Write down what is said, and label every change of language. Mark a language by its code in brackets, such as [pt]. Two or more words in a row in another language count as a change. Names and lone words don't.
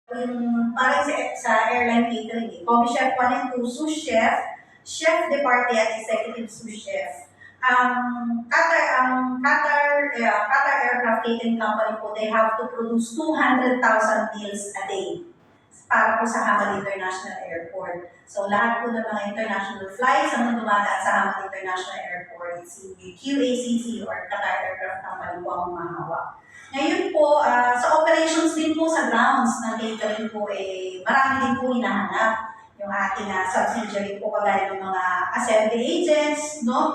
[tl] Yung parang sa [en] airline catering, coffee chef 1 and 2, sous chef, chef de partie at executive sous chef. Qatar Aircraft Catering Company po, they have to produce 200,000 meals a day [tl] para po sa [en] Hamad International Airport. [tl] So lahat po ng mga [en] international flights [tl] ang dumadaan sa Hamad International Airport, si QACC or Qatar Aircraft Company po ang humahawak. Ngayon po, sa operations din po sa grounds ng catering po, marami din po hinahanap yung ating subsidiary po kagaya ng mga [en] assembly agents, [tl] no?